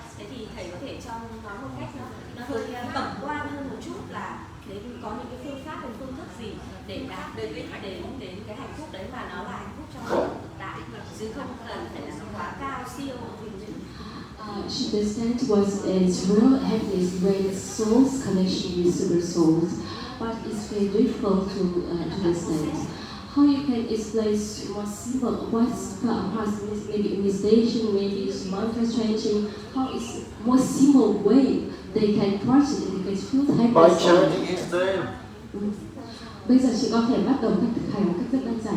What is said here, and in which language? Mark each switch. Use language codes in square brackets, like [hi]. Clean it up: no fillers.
[vi] Thế thì thầy có thể cho nói một cách nó hơi tổng quan hơn một chút là thế có những cái phương pháp và phương thức gì để đạt đến cái hạnh phúc đấy mà nó là hạnh phúc trong thực tại chứ không cần phải là nó quá cao siêu. [en] She understands what is real happiness when soul's connection with super souls, but it's very difficult to understand. How you can explain more simple what's maybe meditation, maybe mantra chanting, how is more simple way they can practice it, they can feel happiness. By chanting his name. [vi] Bây giờ chị có thể bắt đầu cách thực hành một cách rất đơn giản.